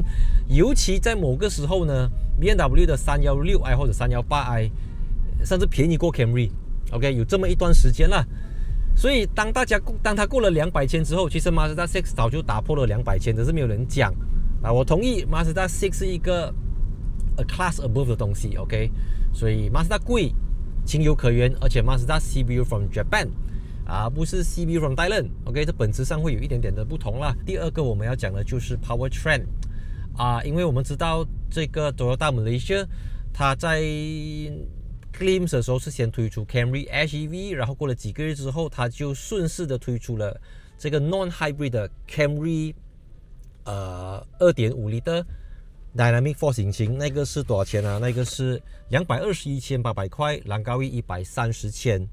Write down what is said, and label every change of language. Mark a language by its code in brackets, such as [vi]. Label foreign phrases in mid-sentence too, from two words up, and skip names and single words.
[zh] 尤其在某個時候呢， BMW 的 316i 或者 318i 甚至便宜過 Camry。OK， 有這麼一段時間了。所以當它過了200千之後，其實 Mazda 6早就打破了200千，只是沒有人講。我同意 Mazda 6是一個 [en] a class above [zh] 的東西。OK， 所以 Mazda 貴情有可原，而且 Mazda [en] CBU from Japan [zh] 不是 [en] CBU from Thailand。 [zh] OK， 這本質上會有一點點的不同啦。第二個我們要講的就是 Powertrain 因為我們知道這個 Toyota Malaysia 它在 Glimpse 的時候是先推出 Camry HEV， 然後過了幾個月之後，它就順勢的推出了這個 non-hybrid 的 Camry 2.5 Liter Dynamic Force 引擎。那個是多少錢啊？那個是221,800塊，蘭高域130千。